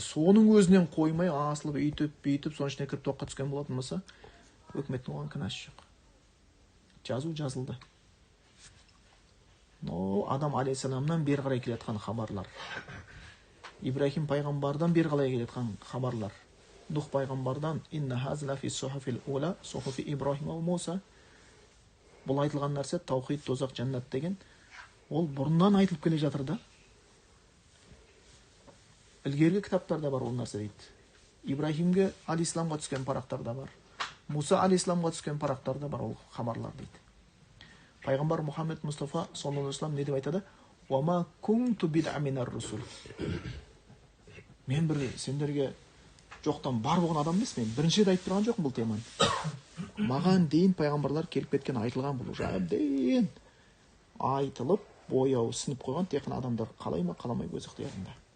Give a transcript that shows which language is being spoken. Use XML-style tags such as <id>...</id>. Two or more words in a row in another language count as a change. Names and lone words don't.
<kk>Соның өзінен қоймай, асылып, үйтіп, соның ішіне кіріп тоққа түскен болатын болса, өкіметтің оған кінәсі жоқ. Жазу жазылды. Но Адам алейхиссаламнан бері қарай келетқан хабарлар. Ибрахим пайғамбардан бері қарай келетқан хабарлар. Нух пайғамбардан</kk> <ar>إن هذا لفي الصحف الأولى صحف إبراهيم وموسى.</ar> <kk>Бұл айтылған нәрсе таухид, тозақ, жәннат деген ол бұрыннан айтылып келе жатыр да. Ілгергі кітаптарда бар ол нәрсе дейді. Ибрахимге алейхиссаламға түскен парақтарда бар. Муса алейхиссаламға түскен парақтарда бар ол хабарлар дейді. Пайғамбар Мұхаммед Мұстафа</kk> <ar>صلى الله عليه وسلم</ar> <kk>не деп айтады?</kk> <ar>وما كنت بدعا من الرسل.</ar> <kk>Мен бір сендерге жоқтан бар болған адам емес, мен бірінші рет айтып тұрған жоқпын бұл теманы. Маған дейін пайғамбарлар келіп кеткен, айтылған бұл уже әбден айтылып, бояуы сынып қойған, тек қана адамдар қалай ма, қаламай өз ықтиярында.</kk>